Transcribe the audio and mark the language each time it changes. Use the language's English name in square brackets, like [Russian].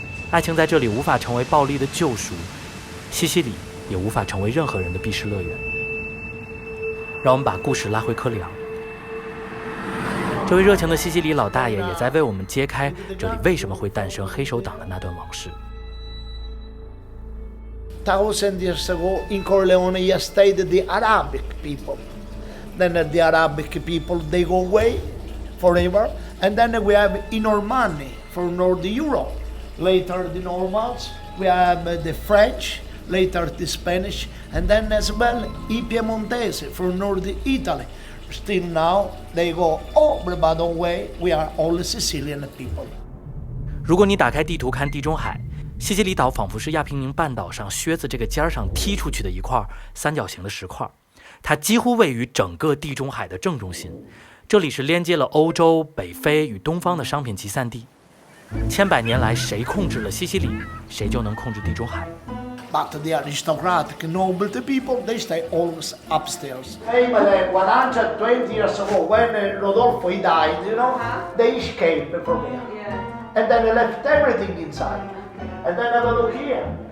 [Chinese] 爱情在这里无法成为暴力的救赎，西西里也无法成为任何人的避世乐园。让我们把故事拉回科里昂，这位热情的西西里老大爷也在为我们揭开这里为什么会诞生黑手党的那段往事。 [English] 1000 years ago in Corleone, he stayed the Arabic people. Then the Arabic people, they go away forever. And then we have i Normandy from North Europe. Later the Normans, we have the French, later the Spanish, and then as well i Piemontese from North Italy. Still now, they go everybody away, we are all Sicilian people. [Chinese] 如果你打开地图看地中海，西西里岛仿佛是亚平宁半岛上靴子这个尖上踢出去的一块三角形的石块，它几乎位于整个地中海的正中心。这里是连接了欧洲、北非与东方的商品集散地。千百年来，谁控制了西西里，谁就能控制地中海。 [English] But the aristocratic, noble people, they stay always upstairs. Hey, but 120 years ago, when Rodolfo he died, you know, they escaped from here. And then they left everything inside. And then have a look here.